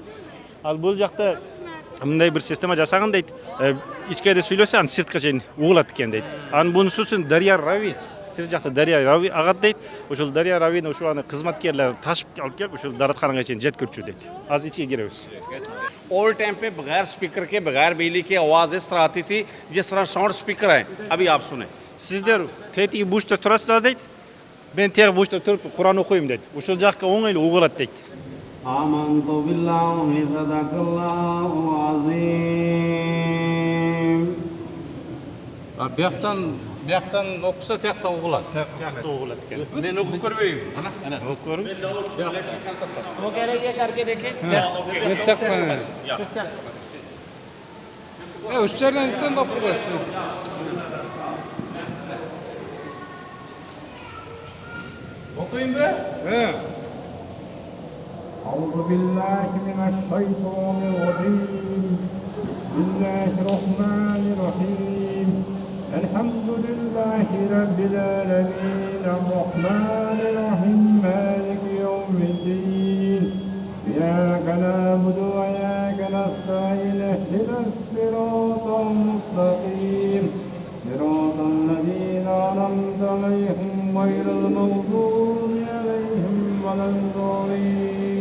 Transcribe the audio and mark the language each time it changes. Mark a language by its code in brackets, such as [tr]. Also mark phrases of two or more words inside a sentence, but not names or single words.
[ky] Ал бул жакта мындай бир система жасаган дейт. Ичкеде сүйлөсө аны сыртка чейин угулат экен дейт. Анын бунусу үчүн Дарья Рави, сырт жакта Дарья Рави агат дейт. Ошол Дарья Равини ушул аны кызматкерлер ташып алып келип ушул даратканага чейин жеткирчү дейт. Азыр ичке киребиз. [en] old time [hi] पे बगैर स्पीकर के बगैर बिजली की आवाज इस तरह आती थी जिस तरह [en] sound speaker [hi] है अभी आप सुने [ky] Сиздер тети бушта турасыздар дейт. Мен теги бушта туруп Куран окуйм дейт. Ушул жакка оңойлуу угулат дейт. [ar] آمنت بالله صدق الله عظيم. [ky] Бияктан окуса тияктан угулат. Тияктан угулат экен. Мен окуп көрбөйм. Окуп көрүңүз. [hi] वो कह रहे हैं करके देखें [ky] Үч жерден стендап кылабыз. Окуйм бе? [ar] أعوذ بالله من الشيطان الرجيم بسم الله الرحمن الرحيم الحمد لله رب العالمين الرحمن الرحيم مالك يوم الدين إياك نعبد وإياك نستعين اهدنا الصراط المستقيم صراط الذين أنعمت عليهم غير المغضوب عليهم ولا الضالين